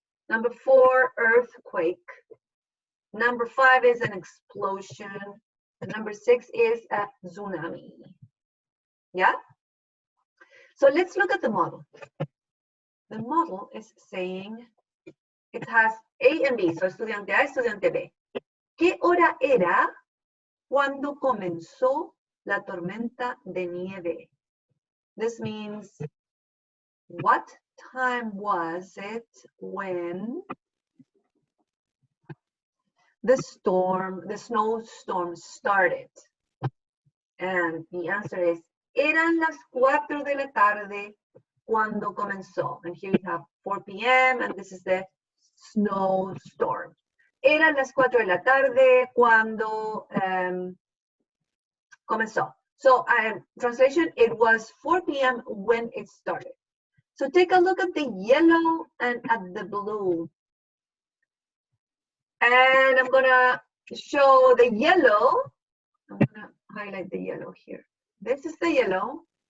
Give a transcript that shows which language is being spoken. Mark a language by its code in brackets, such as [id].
[en] Number 4, earthquake. Number 5 is an explosion. And number 6 is a tsunami. Yeah? So let's look at the model. The model is saying it has A and B. So estudiante A, estudiante B. [es] ¿Qué hora era cuando comenzó la tormenta de nieve? [en] This means, what time was it when the snowstorm started? And the answer is, [es] eran las 4 de la tarde cuando comenzó. [en] And here we have 4 p.m. and this is the snowstorm. [es] Eran las 4 de la tarde cuando comenzó. [en] So translation, it was 4 p.m. when it started. So take a look at the yellow and at the blue. And I'm gonna show the yellow. I'm gonna highlight the yellow here. This is the yellow.